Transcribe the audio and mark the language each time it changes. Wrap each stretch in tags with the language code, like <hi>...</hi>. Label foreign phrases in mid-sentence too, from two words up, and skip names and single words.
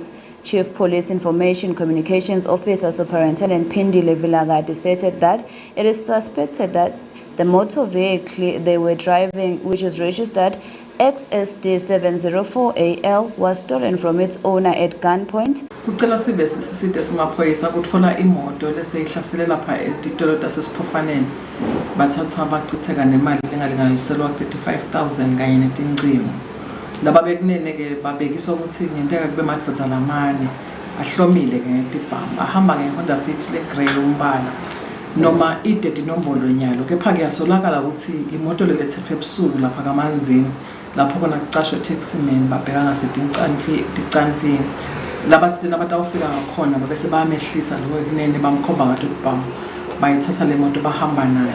<en>Chief Police Information Communications Officer Superintendent Pindile Vilagati stated that it is suspected that the motor vehicle they were driving, which is registered XSD 704AL, was stolen from its owner at gunpoint.</en> <ss>Kucela sibe siside simaphoyisa kutfola imoto leseyihlasele lapha etitolo tasesiPhofaneni bathatha bachitheka nemali lengalinganiselwa 35,000 kanye netincingo. Laba bekunene ke babekiswa ukuthi ngenteka kube madvodza lamane ahlomile ke ngetibhamu ahamba ngeHonda Fit le grey umbala noma ide dinombolo nyalo kepha kuyasolakala ukuthi imoto lelethe ebusuku lapha kaManzini lapho kona kucashwe taximan babheka ngasetincanfini labathi nabatawufika ngakhona bese bayamehlisa lo kunene bamkhomba ngathi ubhamu bayithatha le moto bahamba nayo.</ss>